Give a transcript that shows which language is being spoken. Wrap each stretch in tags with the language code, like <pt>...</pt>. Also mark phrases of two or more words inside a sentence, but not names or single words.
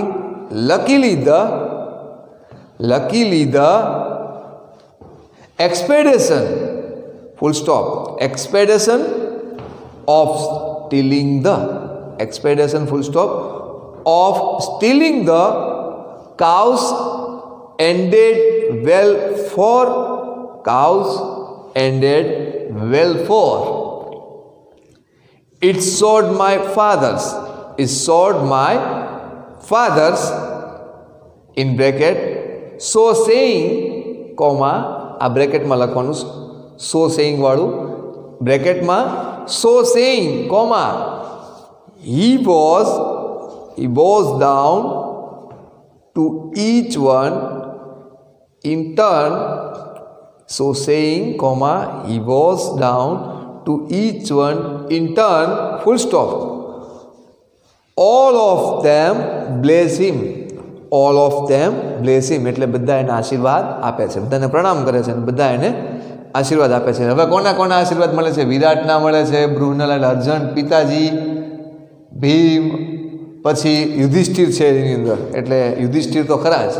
<en>Luckily the expedition, full stop, expedition of stealing the expedition full stop of stealing the cows ended well for cows ended well for it showed my fathers it showed my fathers in bracket so saying comma</en> <gu>આ બ્રેકેટમાં લખવાનું</gu> <en>so saying</en> <gu>વાળું બ્રેકેટમાં</gu> <en>so saying comma he was down to each one in turn so saying comma he was down to each one in turn full stop all of them bless him</en> <gu>એટલે બધા એને આશીર્વાદ આપે છે, બધાને પ્રણામ કરે છે અને બધા એને આશીર્વાદ આપે છે. હવે કોના આશીર્વાદ મળે છે? વિરાટના મળે છે, બૃહનલાલ, અર્જુન, પિતાજી, ભીમ, પછી યુધિષ્ઠિર છે એની અંદર, એટલે યુધિષ્ઠિર તો ખરા જ.</gu>